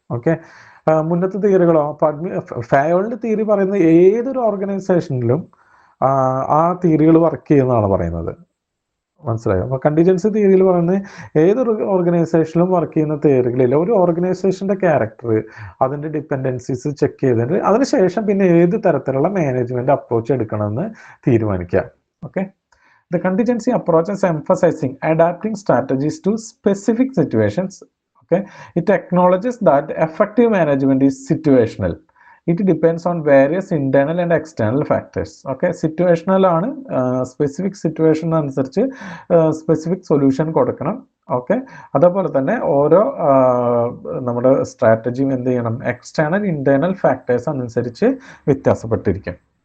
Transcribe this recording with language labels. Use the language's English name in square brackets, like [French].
[Malayalam] Okay, മുന്നത്തെ തിയറികളോ ഫെയോൾഡ് theory പറയുന്നത് ഏതൊരു ഓർഗനൈസേഷനിലും ആ തിയറികൾ വർക്ക് ചെയ്യുന്നതാണ് പറയുന്നത്. മനസ്സിലായോ? അപ്പോൾ കണ്ടിജൻസി തിയറിയിൽ പറയുന്നത് ഏതൊരു ഓർഗനൈസേഷനിലും വർക്ക് ചെയ്യുന്ന തിയറികളിൽ ഒരു ഓർഗനൈസേഷൻ്റെ ക്യാരക്ടർ, അതിൻ്റെ ഡിപ്പെൻഡൻസീസ് ചെക്ക് ചെയ്തിട്ട് അതിനുശേഷം പിന്നെ ഏത് തരത്തിലുള്ള മാനേജ്മെൻറ്റ് അപ്രോച്ച് എടുക്കണമെന്ന് തീരുമാനിക്കുക. Okay. [English] The contingency approach is emphasizing adapting strategies to specific situations. Okay, it acknowledges that effective management is situational. It depends on various internal and external factors. [Malayalam] Okay, situational ആണ്, specific situation അനുസരിച്ച് specific solution കൊടുക്കണം. Okay, അതേപോലെ തന്നെ ഓരോ നമ്മുടെ സ്ട്രാറ്റജിയും എന്ത് ചെയ്യണം, external internal factors അനുസരിച്ച് വ്യത്യാസപ്പെട്ടിരിക്കും.